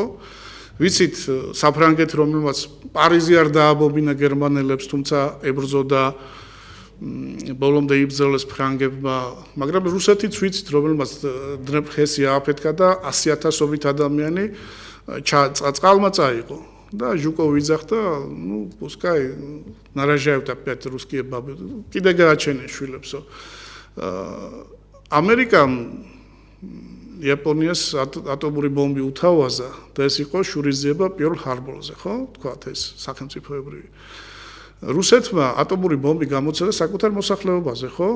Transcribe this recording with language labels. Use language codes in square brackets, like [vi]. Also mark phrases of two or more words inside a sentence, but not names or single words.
[ka] ვიცით საფრანგეთი რომელმაც პარიზი არ დააბობინა გერმანელებს, თუმცა ებრძოდა ბოლომდე იბრძოლეს ფრანგებმა, მაგრამ რუსეთიც ვიცით რომელმაც დნეპრხესი ააფეთქა და 100,000-ობით ადამიანი წყალმა წაიღო. [ru] Да, Жуков виძახდა, ну, пускай нарожают опять русские бабы. [ka] Კიდე გააჩენენ შვილებსო. ამერიკამ იაპონიას ატომური ბომბი უთავაზა და ეს იყო შურისძიება პერლ ჰარბორზე, ხო? თქვათ ეს სახელმწიფოებრივი. რუსეთმა ატომური ბომბი გამოცედა საკუთარ მოსახლეობაზე, ხო?